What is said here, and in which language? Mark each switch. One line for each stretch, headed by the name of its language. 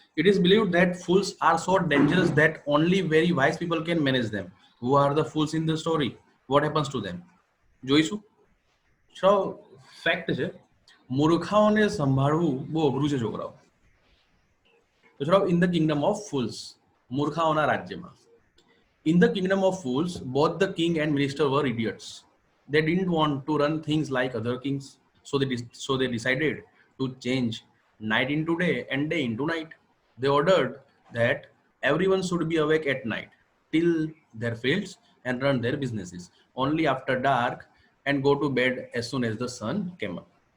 English: It is believed that fools are so dangerous that only very wise people can manage them. Who are the fools in the story? What happens to them?
Gujarati: જોઈશું. છોડાઓ fact છે, મૂર્ખાઓને સંભાળવું બહુ અઘરું છે છોકરાઓ. તો છોડાઓ
English: in the kingdom of fools,
Gujarati: મૂર્ખાઓના રાજ્યમાં.
English: In the kingdom of fools, both the king and minister were idiots. They didn't want to run things like other kings, so they decided to change night into day and day into night. They ordered that everyone should be awake at night, till their fields and run their businesses only after dark and go to bed as soon as the sun came up.